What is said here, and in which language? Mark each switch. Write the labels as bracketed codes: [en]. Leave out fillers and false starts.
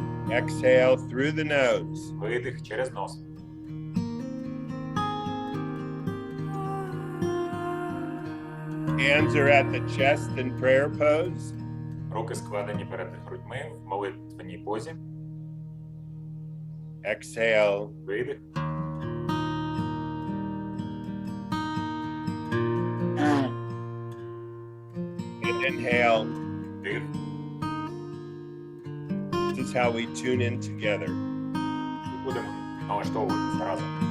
[en] Exhale through the nose. [uk] Видих через нос. [en] Hands are at the chest in prayer pose. [uk] Руки складені перед грудьми в молитвенній позі. [en] Exhale. [uk] Видих. [en] And inhale. [uk] Вдих. [en] This is how we tune in together. [uk] І будемо налаштовуватись разом.